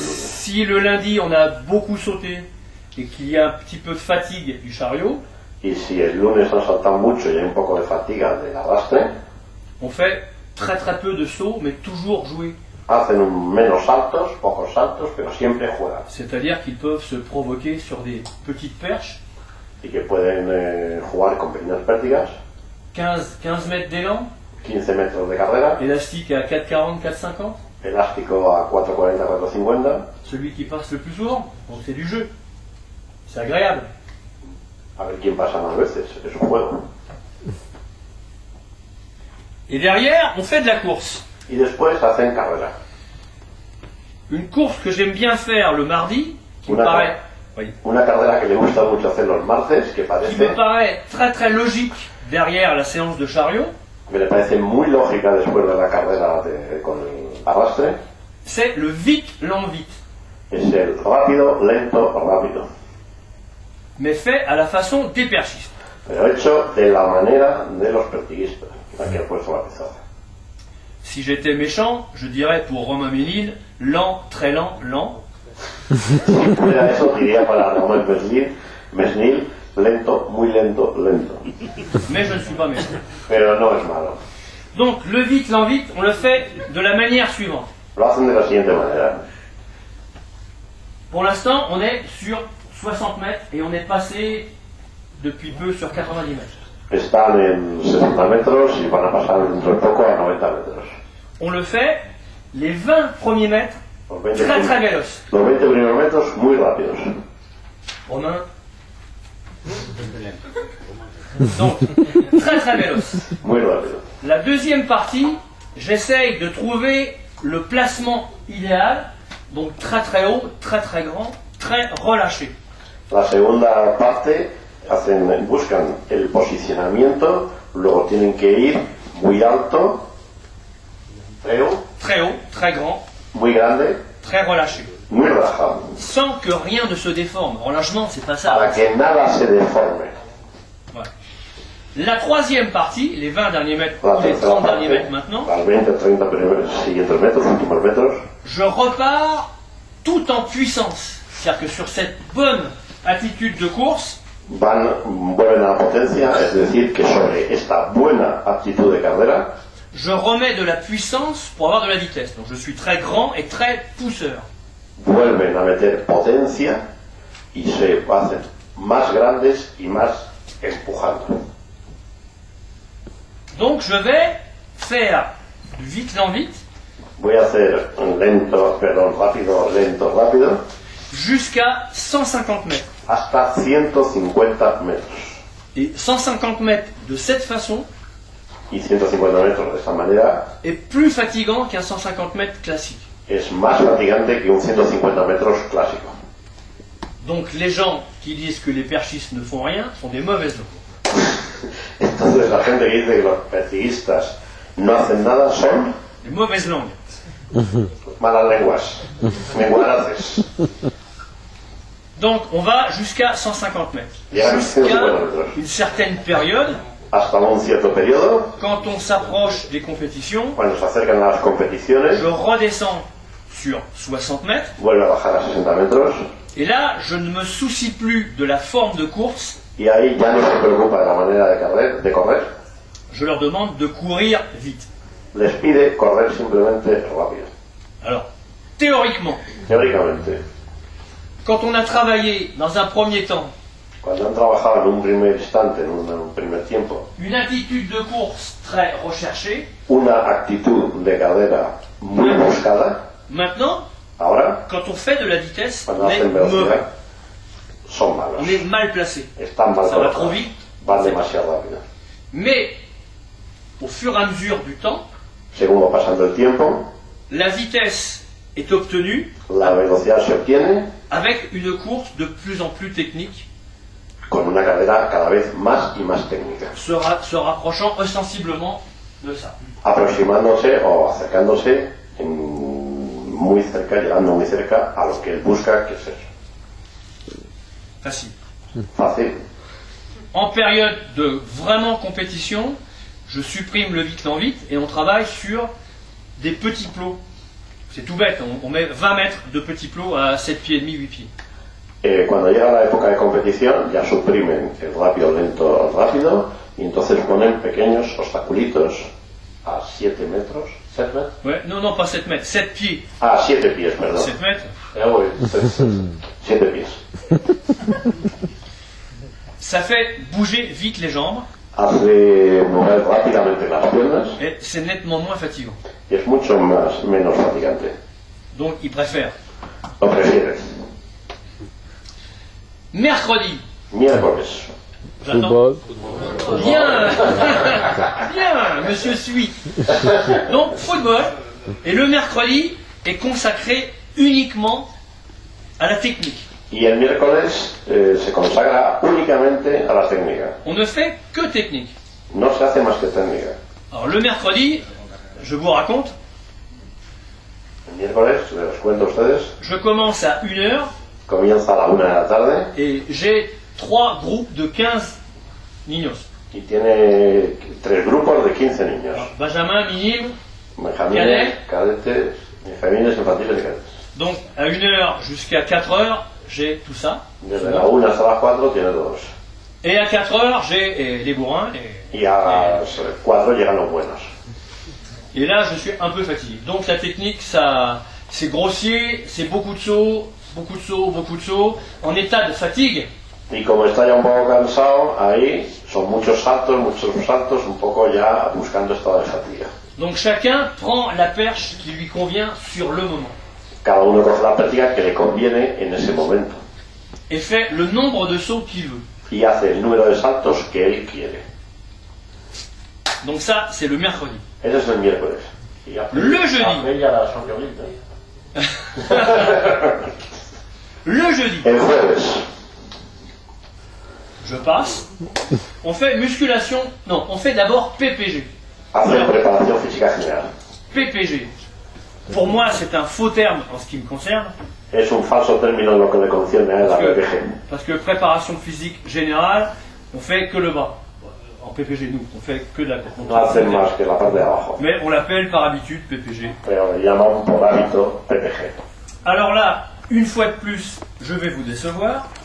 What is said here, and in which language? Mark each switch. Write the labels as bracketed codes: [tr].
[fr] Si le lundi on a beaucoup sauté et qu'il y a un petit peu de fatigue du chariot, [es] Y si el lunes han saltado mucho y hay un poco de fatiga del arrastre, [fr] on fait très très peu de sauts, mais toujours jouer. [es] hacen menos saltos, pocos saltos, pero siempre juegan. [fr] C'est-à-dire qu'ils peuvent se provoquer sur des petites perches, [es] Y que pueden jugar con pequeñas pértigas, [fr] 15 mètres d'élan, [es] 15 metros de carrera, [fr] élastique à 4,40, 4,50. [es] elástico a 4,40, 4,50, [fr] Celui qui passe le plus souvent, donc c'est du jeu. C'est agréable. [es] a ver quién pasa más veces, es un juego. [fr] Et derrière, on fait de la course. [es] Y después hacen carrera. [fr] Une course que j'aime bien faire le mardi, qui me [es] Una, [fr] paraît, oui, [es] una carrera que le gusta mucho hacer los martes, que [fr] qui me paraît très très logique derrière la séance de chariot, [es] me parece muy lógica después de la carrera con el arrastre, [fr] c'est le vite, lent, vite. [es] es el rápido, lento, rápido. [fr] Mais fait à la façon des perchistes. [es] Pero hecho de la manera de los pertiguistas. Aquí he puesto la pizarra. [fr] Si j'étais méchant, je dirais pour Romain Ménil, lent, très lent, lent. [es] Si fuera eso, diría para Romain Mesnil, lento, muy lento, lento. [fr] Mais je ne suis pas méchant. [es] Pero no es malo. [fr] Donc le vite, lent, vite, on le fait de la manière suivante. [es] Lo hacen de la siguiente manera. [fr] Pour l'instant, on est sur 60 mètres et on est passé depuis peu sur 90 mètres. [es] Están en 60 metros y van a pasar dentro de poco a 90 metros. [fr] On le fait les 20 premiers mètres [es] Los 20, [fr] très très véloces. [es] los 20 primeros metros muy rápidos. [fr] Romain. Donc, très très véloce. [es] Muy rápido. [fr] La deuxième partie, j'essaye de trouver le placement idéal, donc très très haut, très très grand, très relâché. [es] La segunda parte buscan el posicionamiento, luego tienen que ir muy alto, [fr] Très haut, très grand, [es] muy grande, [fr] très relâché. [es] muy relajado, [fr] Sans que rien ne se déforme. Relâchement, c'est pas [es] para [fr] ça. [es] que nada se deforme. [fr] Voilà. La troisième partie, les 20 derniers mètres, [es] La [fr] ou les [es] tercera [fr] 30 derniers [es] parte, [fr] mètres maintenant, [es] los 20, 30 siguientes metros, últimos metros, [fr] je repars tout en puissance. C'est-à-dire que sur cette bonne attitude de course, [es] vuelven a la potencia, es decir, que sobre esta buena actitud de carrera, [fr] je remets de la puissance pour avoir de la vitesse. Donc je suis très grand et très pousseur. [es] vuelven a meter potencia y se hacen más grandes y más empujando. [fr] Donc je vais faire du vite lent vite [es] Voy a hacer rápido, lento, rápido, [fr] jusqu'à 150 mètres. [es] hasta 150 metros. [fr] Et 150 mètres de cette façon [es] Y 150 metros de esta manera [fr] est plus fatigant qu'un 150 mètres classique. [es] es más fatigante que un 150 metros clásico. [fr] Donc les gens qui disent que les perchistes ne font rien sont des mauvaises langues. [es] Entonces la gente que dice que los perciguistas no hacen nada son [fr] Des mauvaises langues. [es] malas lenguas, menguaraces. [fr] Donc on va jusqu'à 150 mètres. [es] Bien, [fr] Jusqu'à 150 mètres. une certaine période, [es] Hasta un cierto periodo, [fr] quand on s'approche des compétitions, [es] cuando se acercan a las competiciones, [fr] je redescends sur 60 mètres. [es] vuelve a bajar a 60 metros [fr] Et là, je ne me soucie plus de la forme de course. [es] y ahí ya no se preocupa de la manera de correr, [fr] Je leur demande de courir vite. [es] les pide correr simplemente rápido. [fr] Alors, théoriquement, [es] Teóricamente, [fr] quand on a travaillé dans un premier temps [es] cuando han trabajado en un primer instante, en un primer tiempo, [fr] une attitude de course très recherchée, [es] una actitud de carrera muy buscada, [fr] maintenant, [es] ahora, [fr] quand on fait de la vitesse, [es] cuando [fr] on est [es] hacen [fr] mauvais, [es] velocidad, son malos. [fr] on est mal placé. [es] Están mal [fr] Ça va trop [es] colocados, [fr] vite. [es] van demasiado rápido. [fr] Mais, au fur et à mesure du temps, [es] Según va pasando el tiempo, [fr] la vitesse est obtenue [es] la velocidad se obtiene [fr] avec une course de plus en plus technique, [es] con una carrera cada vez más y más técnica, [fr] se rapprochant ostensiblement de ça. [es] aproximándose o acercándose muy cerca, llegando muy cerca a lo que él busca, que es eso. [fr] Facile. [es] Fácil. [fr] En période de vraiment compétition, je supprime le vite-l'en-vite et on travaille sur des petits plots. C'est tout bête, on met 20 mètres de petits plots à 7 pieds et demi, 8 pieds. [es] Cuando llega la época de competición, ya suprimen el rápido, lento, rápido, y entonces ponen pequeños obstaculitos a 7 metros. ¿7 metros? [fr] Ouais, non, pas 7 mètres, 7 pieds. [es] Ah, 7 pies, perdón. [fr] 7 mètres, Oui, 7 pies. ça fait bouger vite les jambes [es] Hace mover rápidamente las piernas [fr] et c'est nettement moins fatigant. [es] y es mucho menos fatigante. [fr] Donc ils préfèrent. [es] Lo prefieres. [fr] Mercredi, [es] Miércoles. [fr] j'attends. Football. Bien, bien, monsieur suit. Donc football, et le mercredi est consacré uniquement à la technique. [es] Y el miércoles se consagra únicamente a la técnica. [fr] On ne fait que technique. [es] No se hace más que técnica. [fr] Alors le mercredi, je vous raconte, [es] El miércoles, les cuento a ustedes, [fr] je commence à 1h [es] comienza a la 1 de la tarde [fr] et j'ai 3 groupes de 15 niños. [es] y tiene 3 grupos de 15 niños. [fr] Benjamin, minime. [es] Benjamines, cadetes, benjamines, infantiles y cadetes. [fr] Donc à 1h jusqu'à 4h, j'ai tout ça. [es] Desde la 1 hasta las 4 tiene todos. [fr] Et à 4h, j'ai les bourrins. [es] Y a las 4 llegan los buenos. [fr] Et là, je suis un peu fatigué. Donc la technique, ça, c'est grossier, c'est beaucoup de sauts, beaucoup de sauts, beaucoup de sauts. En état de fatigue, [es] Y como está ya un poco cansado, ahí son muchos saltos, un poco ya buscando estado de fatiga. [fr] donc chacun prend la perche qui lui convient sur le moment. [es] Cada uno coge la práctica que le conviene en ese momento [fr] Et fait le nombre de sauts qu'il veut. [es] y hace el número de saltos que él quiere. [fr] Donc ça, c'est le mercredi. [es] Ese es el miércoles. Y [fr] Le jeudi. [es] après, ya la Champions League. [fr] Le jeudi, [es] El jueves [fr] je passe. On fait musculation. Non, on fait d'abord PPG. [es] hace preparación física general. [fr] PPG. Pour moi, c'est un faux terme en ce qui me concerne. [es] Es un falso término en lo que le concierne a la PPG. [fr] Parce que préparation physique générale, on fait que le bas. En PPG, nous, on fait que de la course. [es] No hacen más que la parte de abajo, [fr] Mais on l'appelle par habitude PPG. [es] pero le llaman por hábito PPG. [fr] Alors là, une fois de plus, je vais vous décevoir.